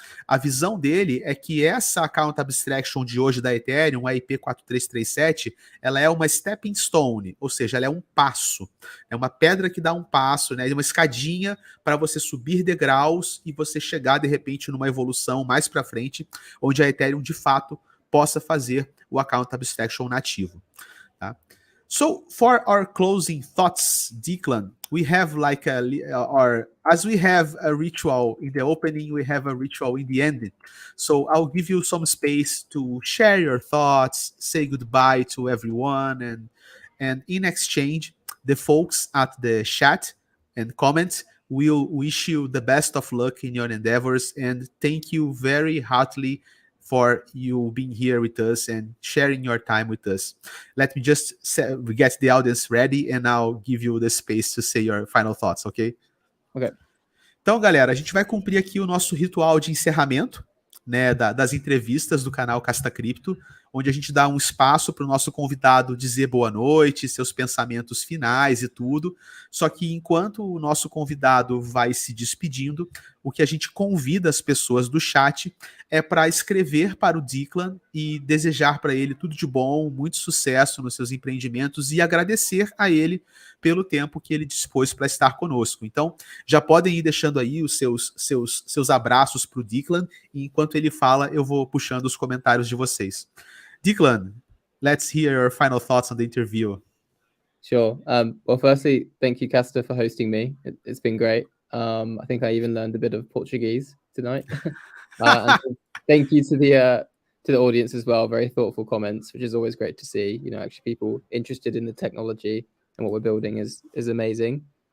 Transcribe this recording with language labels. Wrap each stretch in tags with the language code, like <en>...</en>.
<pt>A visão dele é que essa account abstraction de hoje da Ethereum, a IP 4337, ela é uma</pt> <en>stepping stone,</en> <pt>ou seja, ela é um passo. É uma pedra que dá um passo, né? É uma escadinha para você subir degraus e você chegar, de repente, numa evolução mais para frente, onde a Ethereum, de fato, possa fazer o account abstraction nativo. Tá?</pt> <en>So, for our closing thoughts, Declan, we have like as we have a ritual in the opening, we have a ritual in the ending. So I'll give you some space to share your thoughts, say goodbye to everyone, and in exchange, the folks at the chat and comments will wish you the best of luck in your endeavors, and thank you very heartily for you being here with us and sharing your time with us. Let me just get the audience ready and I'll give you the space to say your final thoughts, okay? Okay.</en> <pt>Então, galera, a gente vai cumprir aqui o nosso ritual de encerramento, né, das entrevistas do canal Casta Cripto, onde a gente dá um espaço para o nosso convidado dizer boa noite, seus pensamentos finais e tudo. Só que enquanto o nosso convidado vai se despedindo, o que a gente convida as pessoas do chat é para escrever para o Declan e desejar para ele tudo de bom, muito sucesso nos seus empreendimentos e agradecer a ele pelo tempo que ele dispôs para estar conosco. Então, já podem ir deixando aí os seus abraços para o Declan, e enquanto ele fala, eu vou puxando os comentários de vocês.</pt> <en>Declan, let's hear your final thoughts on the interview. Sure. Well, firstly, thank you, Casta, for hosting me. It's been great. I think I even learned a bit of Portuguese tonight. And thank you to the audience as well. Very thoughtful comments, which is always great to see. You know, actually people interested in the technology and what we're building is amazing.</en>